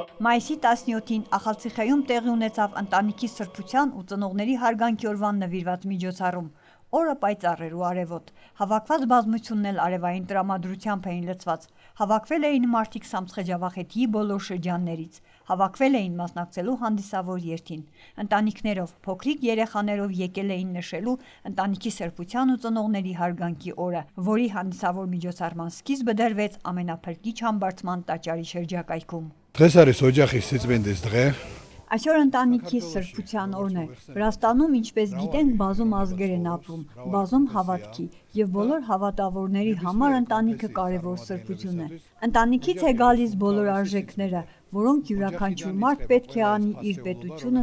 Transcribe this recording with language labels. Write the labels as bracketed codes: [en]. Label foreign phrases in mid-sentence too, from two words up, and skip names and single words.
[hy] Մայիսի 17-ին Ախալցիխայում տեղի ունեցավ ընտանիքի սրբության ու ծնողների հարգանքի օրվան նվիրված միջոցառում։ Օրը պայծառ էր ու արևոտ։ Հավաքված բազմությունն էլ արևային տրամադրությամբ էին լցված։ Հավաքվել էին մարդիկ Սամցխեջավախեթիի բոլոր շրջաններից։ Հավաքվել էին մասնակցելու հանդիսավոր երթին։ Ընտանիքներով, փոքրիկ երեխաներով եկել էին նշելու ընտանիքի սրբության ու ծնողների հարգանքի օրը, որի հանդիսավոր միջոցառման սկիզբը դրվեց ամենափրկիչ համբարձման տաճարի շրջակայքում։ [ka] Დღეს არის ოჯახის სიწმინდის დღე. [hy] Այսօր ընտանիքի սրբության օրն է։ Վրաստանում, ինչպես գիտենք, բազում ազգեր են ապրում, բազում հավատքի, եւ բոլոր հավատավորների համար ընտանիքը կարևոր սրբություն է։ Ընտանիքից է գալիս բոլոր արժեքները, որոնք յուրաքանչյուր մարդ պետք է անի իր պետությունը